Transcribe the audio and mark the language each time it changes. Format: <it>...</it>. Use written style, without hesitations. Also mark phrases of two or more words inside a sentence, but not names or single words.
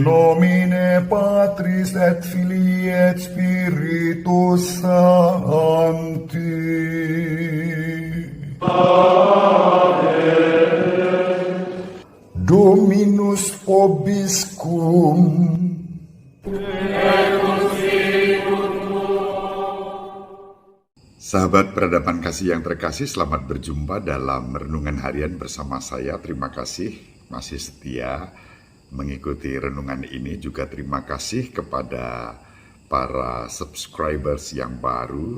<la>Nomine Patris et Filii et Spiritus Sancti. Dominus vobiscum.</la> <id>Sahabat peradaban kasih yang terkasih, selamat berjumpa dalam renungan harian bersama saya. Terima kasih masih setia mengikuti renungan ini. Juga terima kasih kepada para subscribers yang baru.</id>